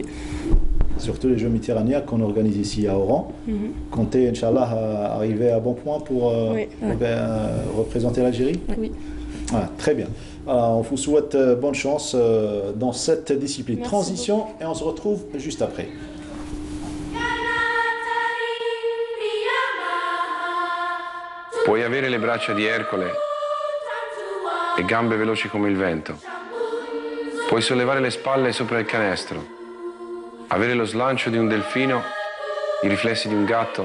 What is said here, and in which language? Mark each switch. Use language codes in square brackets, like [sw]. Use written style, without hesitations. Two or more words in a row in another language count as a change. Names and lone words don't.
[fr] Surtout les Jeux méditerranéens qu'on organise ici à Oran. Comptez, Inch'Allah, arriver à bon point pour représenter l'Algérie. Oui. Voilà, très bien. Alors, on vous souhaite bonne chance dans cette discipline. Merci Transition beaucoup. Et on se retrouve juste après. [it] Puoi avere le braccia di Ercole e gambe veloci come il vento. Puoi sollevare le spalle sopra il canestro, avere lo slancio di un delfino, i riflessi di un gatto.